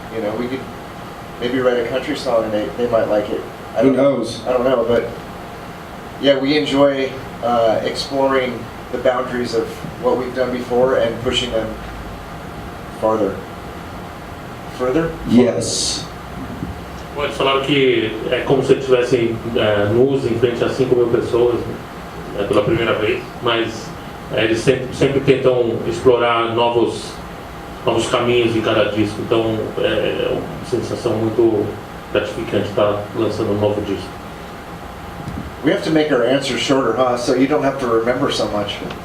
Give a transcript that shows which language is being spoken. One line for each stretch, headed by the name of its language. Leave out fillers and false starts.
English: You know, we could maybe write a country song and they might like it. Who knows? I don't know, but yeah, we enjoy exploring the boundaries of what we've done before and pushing them farther. Further? Yes.
Portuguese: Bom, eles falaram que é como se estivessem nus em frente a 5.000 pessoas, né, pela primeira vez, mas eles sempre tentam explorar novos caminhos em cada disco, então é uma sensação muito gratificante estar lançando um novo disco.
English: We have to make our answers shorter, huh? So you don't have to remember so much.